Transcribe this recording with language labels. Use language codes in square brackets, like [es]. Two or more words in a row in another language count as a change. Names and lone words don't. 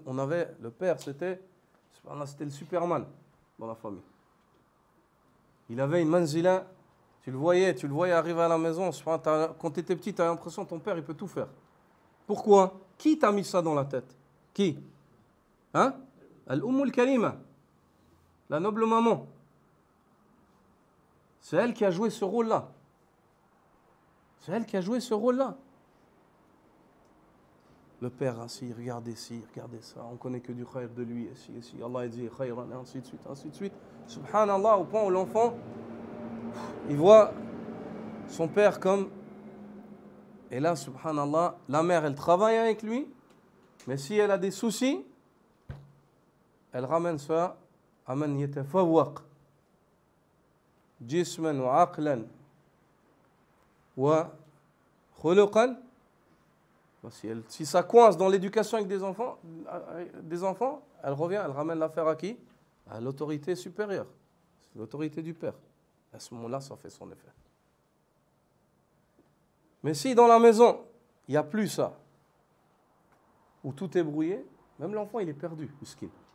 [fr] On avait, le père c'était le Superman dans la famille. Il avait une manzila, tu le voyais arriver à la maison, quand tu étais petit tu as l'impression que ton père il peut tout faire. Pourquoi? Qui t'a mis ça dans la tête? Qui? Hein? [ar] الأم الكلمة, [fr] la noble maman. C'est elle qui a joué ce rôle-là. C'est elle qui a joué ce rôle-là. Le père assis, regardez ci, regardez ça, on connaît que du khayr de lui, ici, Allah a dit khayran, et ainsi de suite, ainsi de suite. Subhanallah, au point où l'enfant, il voit son père comme... Et là, subhanallah, la mère, elle travaille avec lui, mais si elle a des soucis, elle ramène ça à [ar] من يتفوق جسما وعقلا وخلقا. [fr] Si ça coince dans l'éducation avec des enfants, elle revient, elle ramène l'affaire à qui? À l'autorité supérieure, c'est l'autorité du père. À ce moment-là, ça fait son effet. Mais si dans la maison, il n'y a plus ça, où tout est brouillé, même l'enfant, il est perdu, miskin.